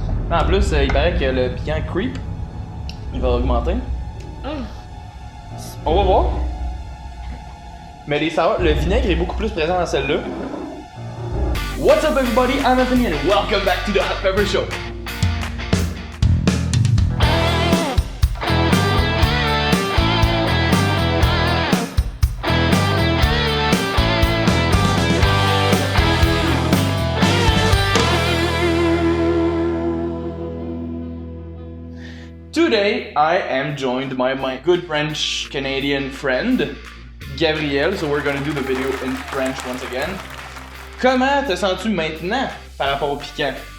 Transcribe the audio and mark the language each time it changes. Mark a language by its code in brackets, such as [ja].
[fr] En plus, il paraît que le piquant creep, il va augmenter. On va voir. Mais le vinaigre est beaucoup plus présent dans celle-là. [en] What's up everybody, I'm Anthony and welcome back to the Hot Pepper Show. Today, I am joined by my good French-Canadian friend, Gabriel, so we're gonna do the video in French once again. [fr] Comment te sens-tu maintenant par rapport au piquant?